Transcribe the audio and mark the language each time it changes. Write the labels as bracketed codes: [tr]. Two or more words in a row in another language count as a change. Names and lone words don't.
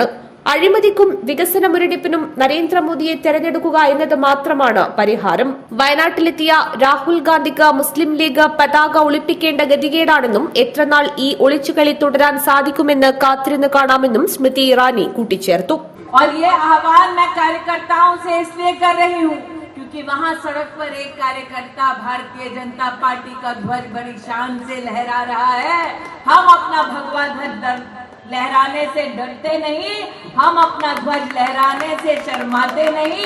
[ml] അഴിമതിക്കും വികസന മുരടിപ്പിനും നരേന്ദ്രമോദിയെ തെരഞ്ഞെടുക്കുക എന്നത് മാത്രമാണ് പരിഹാരം. വയനാട്ടിലെത്തിയ രാഹുൽ ഗാന്ധിക്ക് മുസ്ലിം ലീഗ് പതാക ഒളിപ്പിക്കേണ്ട ഗതികേടാണെന്നും എത്രനാൾ ഈ ഒളിച്ചുകളി തുടരാൻ സാധിക്കുമെന്ന് കാത്തിരുന്ന് കാണാമെന്നും സ്മൃതി ഇറാനി കൂട്ടിച്ചേർത്തു. [hi] क्योंकि वहां सड़क पर एक कार्यकर्ता भारतीय जनता पार्टी का ध्वज बड़ी शान से लहरा रहा है. हम अपना भगवा ध्वज लहराने से डरते नहीं, हम अपना ध्वज लहराने से शर्माते नहीं.